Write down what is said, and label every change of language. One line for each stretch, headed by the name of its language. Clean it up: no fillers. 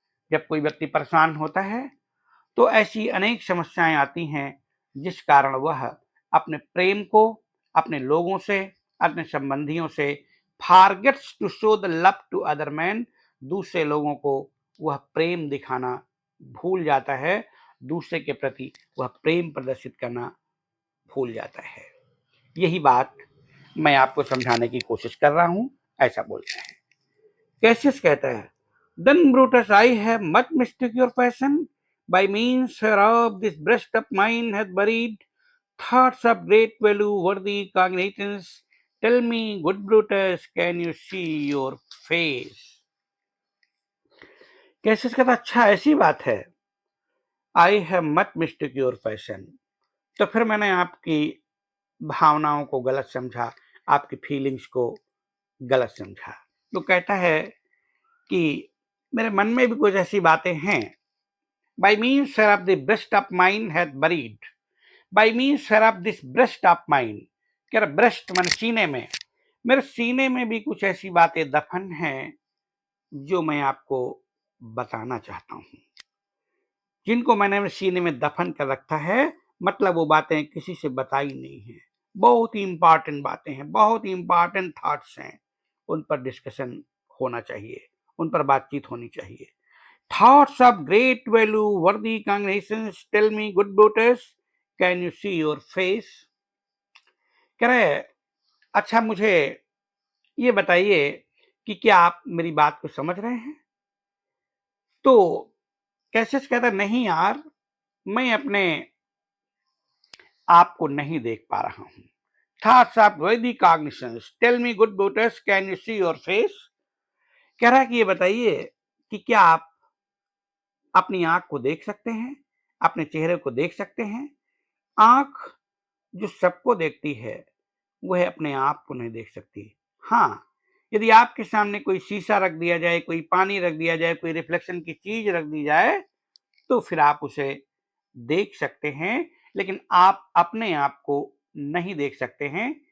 Hindi: जब कोई व्यक्ति परेशान होता है तो ऐसी अनेक समस्याएं आती हैं जिस कारण वह अपने प्रेम को अपने लोगों से, अपने संबंधियों से
English: forgets to show the love to other man,
Hindi: दूसरे लोगों को वह प्रेम दिखाना भूल जाता है, दूसरे के प्रति वह प्रेम प्रदर्शित करना भूल जाता है। यही बात मैं आपको समझाने की कोशिश कर रहा हूं, ऐसा बोलते हैं। कैसियस कहता है
English: Then Brutus I have much mistake your passion, by means whereof this breast of mine hath buried thoughts of great value worthy cognizance. Tell me, good Brutus, can you see your face?
Hindi: कैसे कहता अच्छा ऐसी बात है,
English: I have much mistake your passion,
Hindi: तो फिर मैंने आपकी भावनाओं को गलत समझा, आपकी फीलिंग्स को गलत समझा। तो कहता है कि मेरे मन में भी कुछ ऐसी बातें हैं।
English: by means whereof the breast of mine
Hindi: hath buried, by means whereof this breast of mine, क्या ब्रेस्ट मन सीने में, मेरे सीने में भी कुछ ऐसी बातें दफन हैं जो मैं आपको बताना चाहता हूं, जिनको मैंने सीने में दफन कर रखा है। मतलब वो बातें किसी से बताई नहीं है, बहुत ही इंपॉर्टेंट बातें हैं, बहुत ही इंपॉर्टेंट थॉट्स हैं, उन पर डिस्कशन होना चाहिए, उन पर बातचीत होनी चाहिए।
English: Thoughts of great value worthy congregations, tell me, good Brutus, can you see your face?
Hindi: कह रहे अच्छा मुझे ये बताइए कि क्या आप मेरी बात को समझ रहे हैं? तो कैसियस कहता नहीं यार, मैं अपने आप को नहीं देख पा रहा हूं।
English: Thoughts of worthy cognitions, tell me, good Brutus, can you see your face?
Hindi: कह रहा है कि ये बताइए कि क्या आप अपनी आंख को देख सकते हैं, अपने चेहरे को देख सकते हैं। आंख जो सबको देखती है वह अपने आप को नहीं देख सकती। हाँ, यदि आपके सामने कोई शीशा रख दिया जाए, कोई पानी रख दिया जाए, कोई रिफ्लेक्शन की चीज रख दी जाए तो फिर आप उसे देख सकते हैं, लेकिन आप अपने आप को नहीं देख सकते हैं।